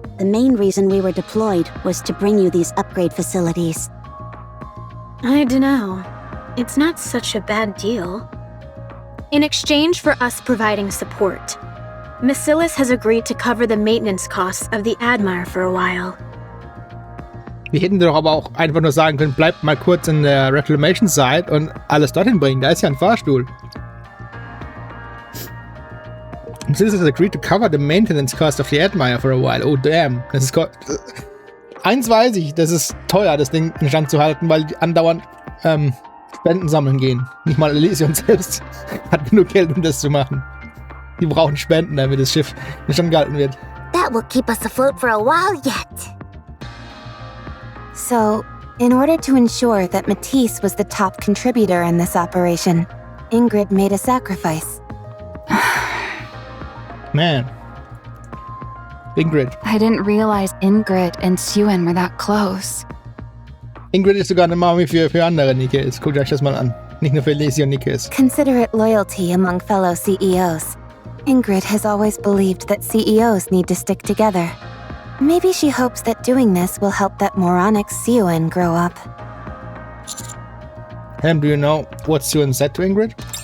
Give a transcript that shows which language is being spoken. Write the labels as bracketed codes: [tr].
[en] The main reason we were deployed was to bring you these upgrade facilities. I dunno. It's not such a bad deal. In exchange for us providing support, Macilis has agreed to cover the maintenance costs of the Admire for a while. [de] Wir hätten doch aber auch einfach nur sagen können, bleibt mal kurz in der Reclamation Site und alles dorthin bringen. Da ist ja ein Fahrstuhl. [en] This has agreed to cover the maintenance cost of the Admire for a while. Oh damn. [de] Das ist eins weiß ich, das ist teuer, das Ding in Stand zu halten, weil die andauernd Spenden sammeln gehen. Nicht mal Elysium selbst hat genug Geld, um das zu machen. Die brauchen Spenden, damit das Schiff in Stand gehalten wird. [en] That will keep us afloat for a while yet. So, in order to ensure that Matisse was the top contributor in this operation, Ingrid made a sacrifice. Man. Ingrid. I didn't realize Ingrid and Siuan were that close. [de] Ingrid ist sogar eine Mami für andere Nikkes. Guckt euch das mal an. Nicht nur für Elysium Nikkes. [en] Considerate loyalty among fellow CEOs. Ingrid has always believed that CEOs need to stick together. Maybe she hopes that doing this will help that moronic Siuan grow up. Ham, do you know what Siuan said to Ingrid?